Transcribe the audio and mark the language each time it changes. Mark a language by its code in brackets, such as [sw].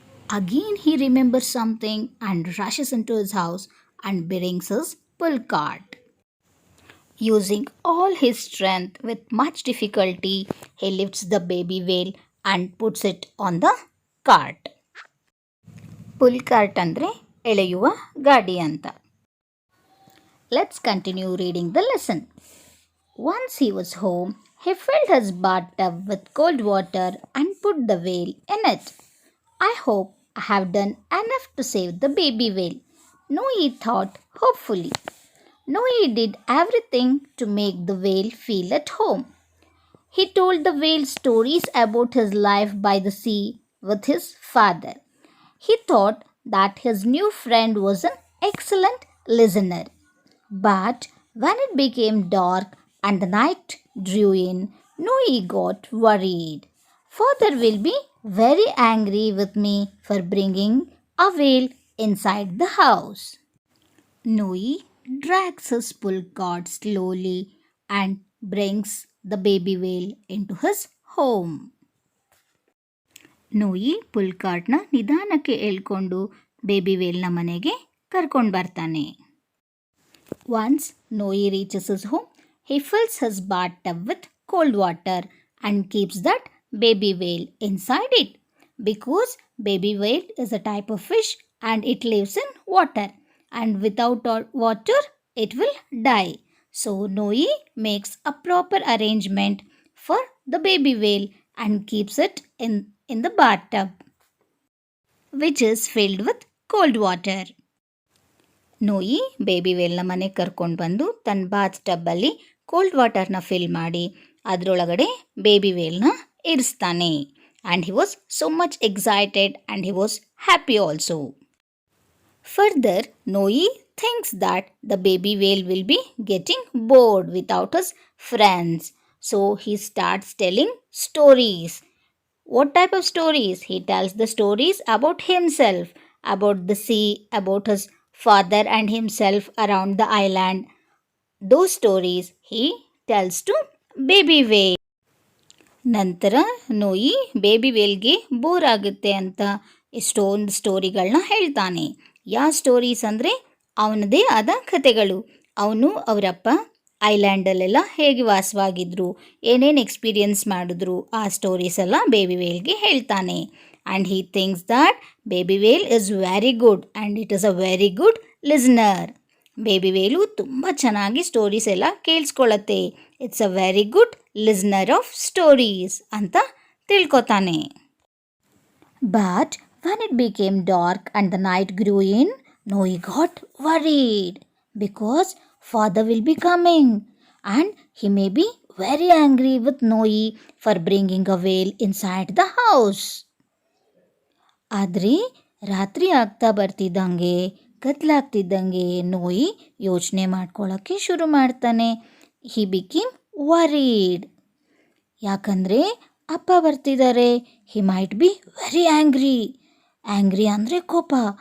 [en] Again he remembers something and rushes into his house and brings his pull cart. Using all his strength with much difficulty, he lifts the baby whale and puts it on the cart. [kn] Pull cart ಅಂದರೆ ಎಳೆಯುವ ಗಾಡಿ ಅಂತ. [en] Let's continue reading the lesson. Once he was home, he filled his bathtub with cold water and put the whale in it. I hope I have done enough to save the baby whale, Noe thought hopefully. Noe did everything to make the whale feel at home. He told the whale stories about his life by the sea with his father. He thought that his new friend was an excellent listener. But when it became dark and the night drew in, Noe got worried. Father will be very angry with me for bringing a whale inside the house. Noe drags his pull cart slowly and brings the baby whale into his home. [kn] ನೋಯಿ full ಕಾರ್ಟ್ನ ನಿಧಾನಕ್ಕೆ ಎಳ್ಕೊಂಡು baby ವೇಲ್ನ ಮನೆಗೆ ಕರ್ಕೊಂಡು ಬರ್ತಾನೆ. [en] Once Noe reaches his home, he fills his bathtub with cold water and keeps that baby whale inside it. Because baby whale is a type of fish and it lives in water, and without water it will die. So Noe makes a proper arrangement for the baby whale and keeps it in the bathtub, which is filled with cold water. [kn] ನೋಯಿ baby ವೇಲ್ನ ಮನೆಗೆ ಕರ್ಕೊಂಡು ಬಂದು ತನ್ನ Baat ಟಬ್ಬಲ್ಲಿ cold ವಾಟರ್ನ fill ಮಾಡಿ ಅದರೊಳಗಡೆ baby ವೇಲ್ನ ಇರಿಸ್ತಾನೆ. [en] And he was so much excited and he was happy also. Further Noe thinks that the baby whale will be getting bored without his friends. So he starts telling stories. What type of stories? He tells the stories about himself, about the sea, about his father and himself around the island. Those stories he tells to baby whale. [kn] ನಂತರ ನೋಯಿ baby ವೇಲ್ಗೆ bore ಆಗುತ್ತೆ ಅಂತ ಎಷ್ಟೊಂದು ಸ್ಟೋರಿಗಳನ್ನ ಹೇಳ್ತಾನೆ. ಯಾವ stories ಅಂದರೆ ಅವನದೇ ಆದ ಕಥೆಗಳು. ಅವನು ಅವರಪ್ಪ ಐಲ್ಯಾಂಡಲ್ಲೆಲ್ಲ ಹೇಗೆ ವಾಸವಾಗಿದ್ರು, ಏನೇನು ಎಕ್ಸ್ಪೀರಿಯನ್ಸ್ ಮಾಡಿದ್ರು, ಆ ಸ್ಟೋರೀಸ್ ಎಲ್ಲ ಬೇಬಿ ವೇಲ್ಗೆ ಹೇಳ್ತಾನೆ. [en] And he thinks that baby whale is very good and it is a very good listener. [kn] Baby Velu ತುಂಬ ಚೆನ್ನಾಗಿ ಸ್ಟೋರೀಸ್ ಎಲ್ಲ ಕೇಳಿಸ್ಕೊಳ್ಳುತ್ತೆ. [en] it's a very good listener of stories [kn] ಅಂತ ತಿಳ್ಕೊತಾನೆ. [en] But when it became dark and the night grew in, Noe got worried because father will be coming and he may be very angry with Noe for bringing a whale inside the house. [kn] ಆದರೆ ರಾತ್ರಿ ಆಗ್ತಾ ಬರ್ತಿದ್ದಂಗೆ ಕತ್ಲಾಗ್ತಿದ್ದಂಗೆ ನೋಯಿ ಯೋಚನೆ ಮಾಡ್ಕೊಳ್ಳೋಕ್ಕೆ ಶುರು ಮಾಡ್ತಾನೆ. [en] He became worried. [kn] ಯಾಕಂದರೆ ಅಪ್ಪ ಬರ್ತಿದ್ದಾರೆ. [en] He might be very angry. Angry [kn] ಅಂದರೆ ಕೋಪ.